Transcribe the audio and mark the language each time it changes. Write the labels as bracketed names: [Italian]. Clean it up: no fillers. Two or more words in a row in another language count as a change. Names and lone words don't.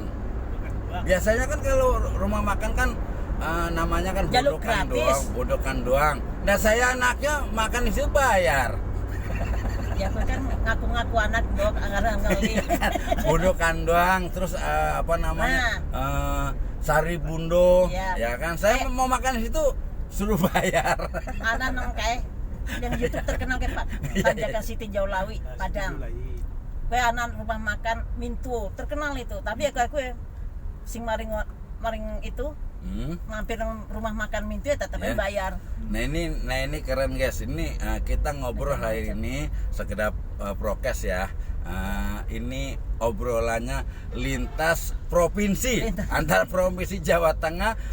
[Indonesian] Biasanya kan kalau rumah makan kan namanya kan Jalur gratis. Buno Kanduang. Nah, saya anaknya makan di situ bayar. Ya aku kan ngaku-ngaku anak dok, anggaran kali. Bundo Kanduang, terus Sari Bundo, ya kan. Saya mau makan di situ suruh bayar. [Javanese] Anak nang kae [Indonesian] yang YouTube terkenal kayak Pak. Panjakan Siti Jaulawi Padang. Kue anak rumah makan Mintu terkenal itu. Tapi [Javanese] aku sing maring [Indonesian] itu Mampir rumah makan Mintu ya tetap Ya. bayar. Nah ini keren guys. Ini kita ngobrol hari ini sekedar prokes ya. Ini obrolannya lintas provinsi antara provinsi Jawa Tengah ke